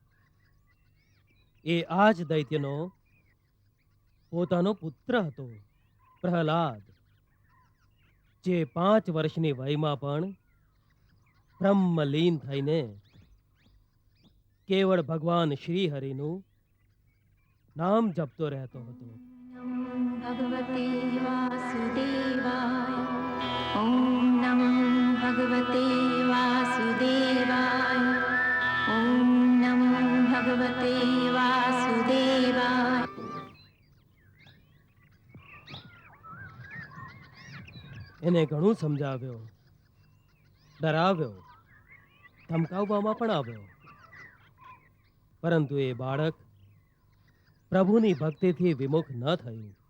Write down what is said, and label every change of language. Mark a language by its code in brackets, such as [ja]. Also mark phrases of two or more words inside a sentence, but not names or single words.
[gu] એ આ જ દૈત્યનો પોતાનો પુત્ર હતો, પ્રહલાદ, જે 5 વર્ષની વયમાં પણ બ્રહ્મલીન થઈને કેવળ ભગવાન શ્રી હરિનું નામ જપતો રહેતો હતો. [sa] भगवते वासुदेवाय ॐ नमो भगवते वासुदेवाय ॐ नमो भगवते वासुदेवाय. [gu] એને ઘણું સમજાવ્યો, ડરાવ્યો, ધમકાવવામાં પણ આવ્યો, પરંતુ એ બાળક પ્રભુની ભક્તિથી વિમુખ ન થયું.